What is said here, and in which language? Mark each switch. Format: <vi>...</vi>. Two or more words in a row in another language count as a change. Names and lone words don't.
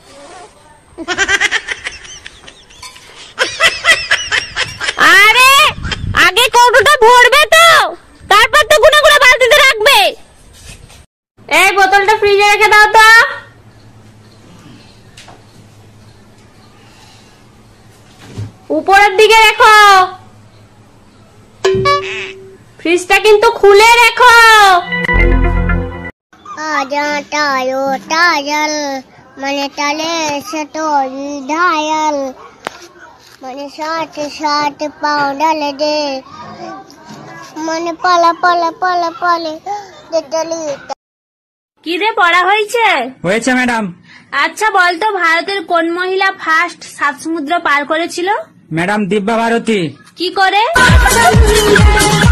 <bn>আরে আগে কৌটোটা ভরবে তো, তারপর তো গুনে গুনে বালতিতে রাখবে। এই বোতলটা ফ্রিজে রেখে দাও তো। উপরের দিকে রেখো, ফ্রিজটা কিন্তু খুলে রেখো। आजा टायो टायल मने तले से तो ढायल मने साथ साथ पाउडर दे मने पला पला पला पले दे तली। কি রে, পড়া হয়েছে? হয়েছে ম্যাডাম। আচ্ছা বলতো, ভারতের কোন মহিলা ফার্স্ট 7 সমুদ্র পার করেছিল? ম্যাডাম দিব্যা ভারতী। কি করে?</bn>